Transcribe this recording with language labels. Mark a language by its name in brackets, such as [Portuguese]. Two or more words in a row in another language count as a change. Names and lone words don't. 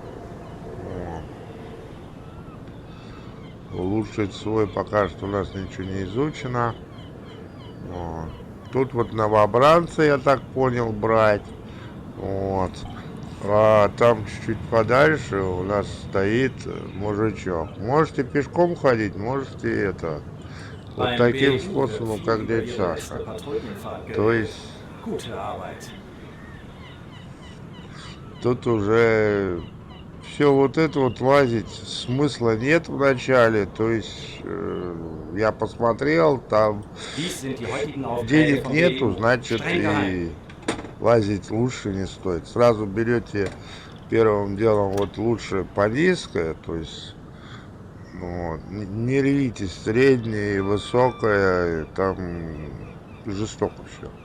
[Russian] Улучшить свой пока что у нас ничего не изучено. Вот. Тут вот новобранцы, я так понял, брать. Вот. А там чуть-чуть подальше у нас стоит мужичок. Можете пешком ходить, можете это. Вот [German] Beim [Russian] таким [German] BU wird [Russian] способом, [German] viel [Russian] как [German] über [Russian] дядя [German] Ihre letzte [Russian] Саша. [German] Patrouillenfahrt [Russian] То [German] geredet. [Russian] есть [German] Gute Arbeit. [Russian] тут уже все вот это вот лазить смысла нет в начале. То есть я посмотрел, там [German] Dies sind die heutigen Aufträge [Russian] денег [German] vom [Russian] нету, [German] BU. [Russian] значит [German] Streng geheim. [Russian] и лазить лучше не стоит. Сразу берете первым делом вот лучше по низкое, то есть ну, вот, не рвитесь среднее и высокое, там жестоко все.